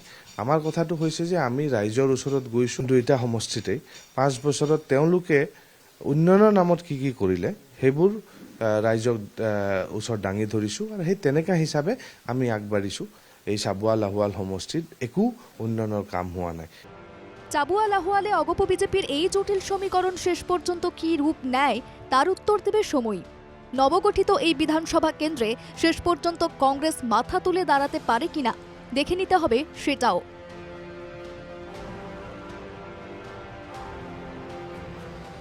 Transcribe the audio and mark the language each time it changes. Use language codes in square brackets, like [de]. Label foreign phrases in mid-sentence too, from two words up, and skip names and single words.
[as] আমাৰ কথাটো হৈছে যে আমি ৰাইজৰ ওচৰত গৈছোঁ দুইটা সমষ্টিতেই। 5 বছৰত তেওঁলোকে উন্নয়নৰ নামত কি কি কৰিলে সেইবোৰ ৰাইজক ওচৰত দাঙি ধৰিছোঁ, আৰু সেই তেনেকুৱা হিচাপে আমি আগবাঢ়িছোঁ। এই চাবুৱা লাহোৱাল সমষ্টিত একো উন্নয়নৰ কাম হোৱা নাই। [bn] চাবুয়া লাহোয়ালে অগপ বিজেপির এই জটিল সমীকরণ শেষ পর্যন্ত কী রূপ নেয় তার উত্তর দেবে সময়। নবগঠিত এই বিধানসভা কেন্দ্রে শেষ পর্যন্ত কংগ্রেস মাথা তুলে দাঁড়াতে পারে কিনা দেখে নিতে হবে সেটাও।